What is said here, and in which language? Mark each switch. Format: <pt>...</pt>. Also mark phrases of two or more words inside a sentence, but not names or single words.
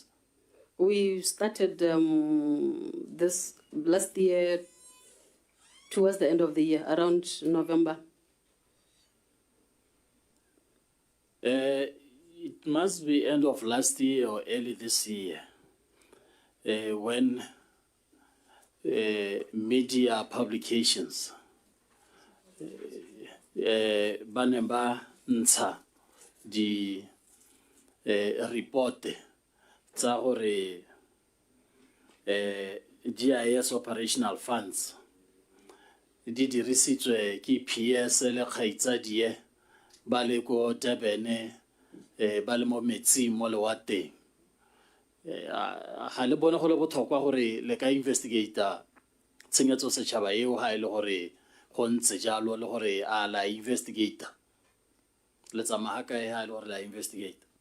<en>We started this last year, towards the end of the year, around November. It must be end of last year or early this year when media publications</en> <tn>banemba ntsha di report tsa gore GIS</tn> <en>operational funds</en> <tn>di dirisitswe ke PS le kgaitsadie ba le ko Durban ba le mo metsing mo lewateng ga le bone go le botlhokwa gore le ka investigator tshenyetso setšhaba eo ga e le gore go ntse jalo le gore a la investigator le tsamaya kae ga e le gore la investigator</tn>